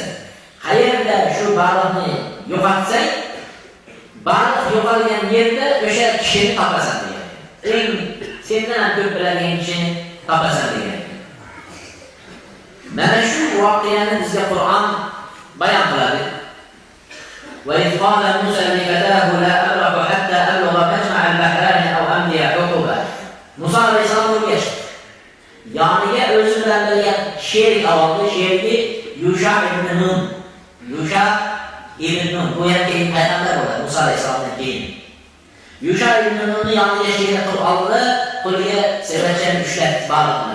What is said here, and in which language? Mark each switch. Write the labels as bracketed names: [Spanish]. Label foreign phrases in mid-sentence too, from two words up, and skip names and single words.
[Uzbek] Qayerda shu baliqni yo'qotsang, baliq yo'qolgan yerda o'sha kishini topasan degan. Eng sendan ko'p biladigan kishini topasan degan. Mana shu voqeani bizga Qur'on bayon qiladi. [Arabic] "وقال موسى لفتاه لا أبرح حتى أبلغ مجمع البحرين أو أمضي حقبا." [Uzbek] Musa alayhisalom o'rgash. Yoniga o'zi bilan birga sherik oldi, sherigi Yusha ibn Nun. Yusha ibn Nun bu yerga payg'ambar bo'ladi Musa alayhisalomdan keyin. Yusha ibn Nunni yoniga sherik qilib oldi, qo'liga savatchani ushlab baliqni.